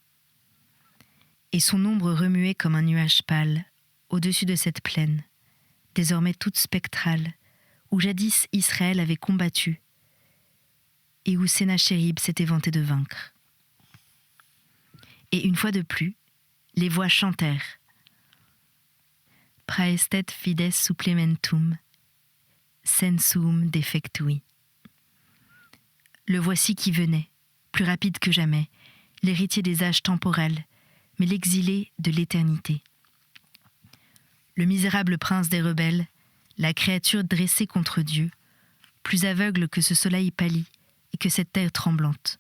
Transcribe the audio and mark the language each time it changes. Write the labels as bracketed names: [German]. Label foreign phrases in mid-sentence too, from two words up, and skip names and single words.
[French] Et son ombre remuait comme un nuage pâle au-dessus de cette plaine, désormais toute spectrale, où jadis Israël avait combattu et où Sennachérib s'était vanté de vaincre. Et une fois de plus, les voix chantèrent. [Latin] Praestet fides supplementum, sensum defectui. [French] Le voici qui venait, plus rapide que jamais, l'héritier des âges temporels, mais l'exilé de l'éternité. Le misérable prince des rebelles, la créature dressée contre Dieu, plus aveugle que ce soleil pâli et que cette terre tremblante.